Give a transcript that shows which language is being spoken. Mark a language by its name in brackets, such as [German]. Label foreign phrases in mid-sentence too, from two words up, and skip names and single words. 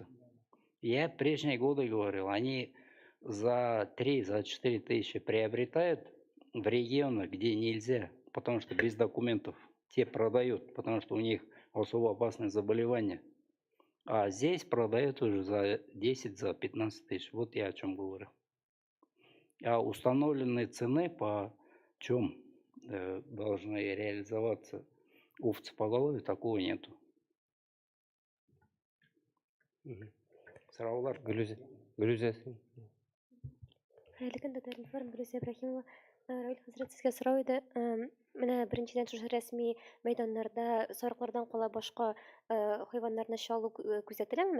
[Russian] Я в прежние годы говорил, они за 3-4 тысячи приобретают в регионах, где нельзя, потому что без документов те продают, потому что у них особо опасные заболевания. А здесь продают уже за 10, за 15 тысяч. Вот я о чем говорю. А установленные цены по чем должны реализоваться овцы поголовья, такого нету. [Tatar] Сұраулар. Грузия. Хәерле көн, Татар информ, Гөлүзия Ибрахимова. Равил хәзрәт, сезгә сорау иде. Менә беренчедән шушы рәсми мәйданнарда сарыклардан кала башка хайваннарны чалу күзәтеләме?